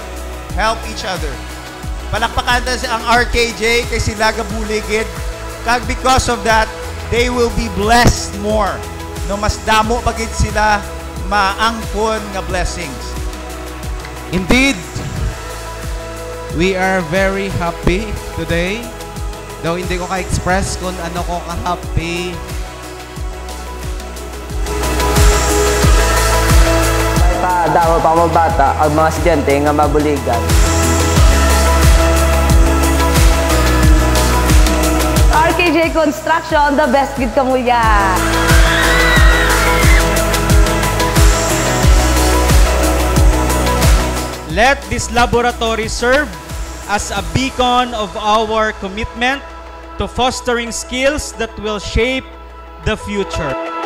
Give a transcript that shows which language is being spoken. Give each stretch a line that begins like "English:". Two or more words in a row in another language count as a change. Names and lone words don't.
English: Help each other.
Hiligaynon: Palakpakan na ang RKJ kay sila gabuligid.
English: Kag because of that, they will be blessed more.
Hiligaynon: No mas damo pagid sila maangkon nga blessings.
English: Indeed, we are very happy today. Though
Hiligaynon: hindi ko ka-express kung ano ko ka-happy. Damo pa mga bata ang mga estudyante nga mabuligan. RKJ Construction,
English: the best
Hiligaynon: gid kamuya.
English: Let this laboratory serve as a beacon of our commitment to fostering skills that will shape the future.